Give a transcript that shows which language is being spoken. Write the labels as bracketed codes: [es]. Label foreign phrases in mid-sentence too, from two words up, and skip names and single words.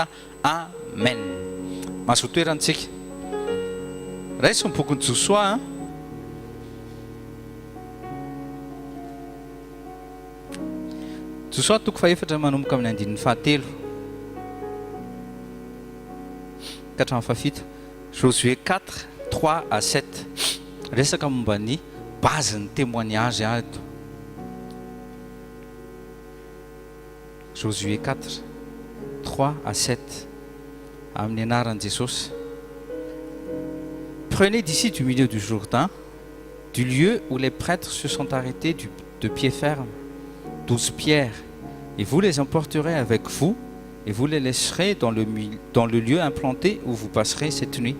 [mg] Amen. Mahazo toerantsika. Raisy ny bokin'i Josoa Josoa toko faefatra manomboka amin'ny andininy fahatelo katramin'ny fafito. [fr] Josué 4, 3 à 7. [mg] Resaka momba ny base ny témoignage ato. [fr] Josué 4, 3 à 7. [mg] Amin'ny anaran'i Jesosy. [fr] Prenez d'ici du milieu du Jourdain, du lieu où les prêtres se sont arrêtés de pied ferme, 12 pierres, et vous les emporterez avec vous, et vous les laisserez dans le lieu implanté où vous passerez cette nuit.